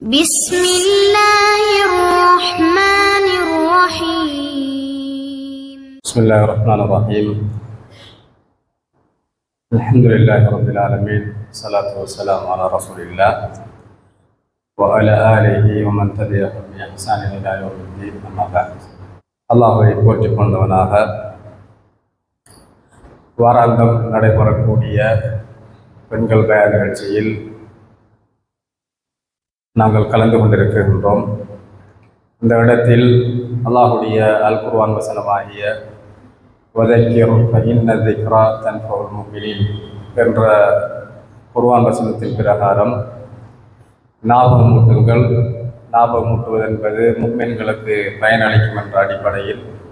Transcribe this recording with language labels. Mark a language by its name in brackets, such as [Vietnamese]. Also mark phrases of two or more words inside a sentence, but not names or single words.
[Arabic] بسم الله الرحمن الرحيم بسم الله الرحمن الرحيم الحمد لله رب العالمين والصلاة والسلام على رسول الله وعلى آله ومن تبعهم بإحسان إلى يوم الدين أما بعد [Tamil] அல்லாஹ்வை போற்றிக் கொண்டவனாக வாராந்தம் நடைபெறக்கூடிய பெண்கள் பயான் நிகழ்ச்சியில் நாங்கள் கலந்து கொண்டிருக்கின்றோம். இந்த இடத்தில் அல்லாஹுடைய அல் குர்ஆன் வசனமாகிய [Arabic] وذكر فإن الذكرى تنفع المؤمنين [Tamil] என்ற குர்ஆன் வசனத்தின் பிரகாரம் ஞாபகமூட்டுங்கள், ஞாபகமூட்டுவது என்பது முஃமின்களுக்கு பயனளிக்கும் என்ற அடிப்படையில்